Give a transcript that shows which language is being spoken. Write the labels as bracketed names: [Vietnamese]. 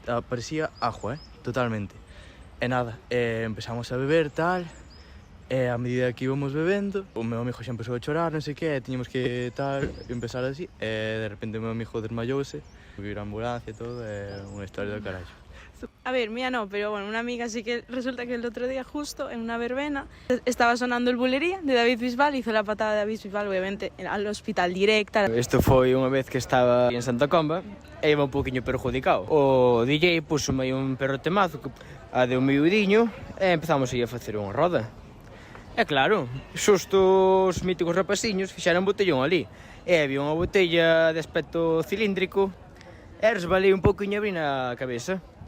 [Galician] Parecía agua, totalmente. E nada, empezamos a beber tal, e a medida que íbamos bebendo, o meu amigo xa empezou a chorar, non sei que, tiñamos que tal, empezar así, e de repente o meu amigo desmayouse, vir a ambulancia e todo, é unha historia do carallo. [Spanish] A ver, mía no, pero bueno, una amiga sí que resulta que el otro día justo en una verbena estaba sonando el Bulería de David Bisbal, hizo la patada de David Bisbal obviamente al hospital directa. [Galician] Isto foi unha vez que estaba en Santa Comba e iba un poquinho perjudicado. O DJ puso aí un perrotemazo a de un miudiño e empezamos aí a facer unha roda. E claro, xusto os míticos rapaciños fixeron botellón ali. E había unha botella de aspecto cilíndrico e resbalei un poquinho abrí na cabeza.